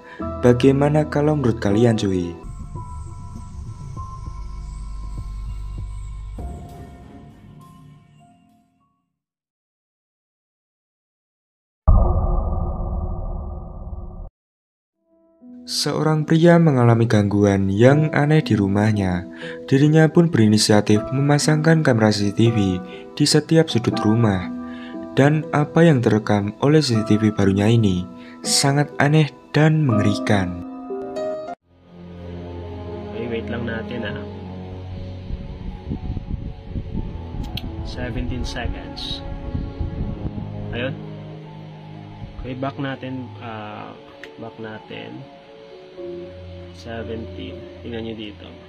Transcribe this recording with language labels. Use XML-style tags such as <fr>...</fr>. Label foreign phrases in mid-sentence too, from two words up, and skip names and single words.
<id>Bagaimana kalau menurut kalian cuy? Seorang pria mengalami gangguan yang aneh di rumahnya. Dirinya pun berinisiatif memasangkan kamera CCTV di setiap sudut rumah. Dan apa yang terekam oleh CCTV barunya ini sangat aneh dan mengerikan.</id> <tl>wait lang natin 17 seconds. Ayun. Okay, back natin 17. Tingnan nyo dito.</tl>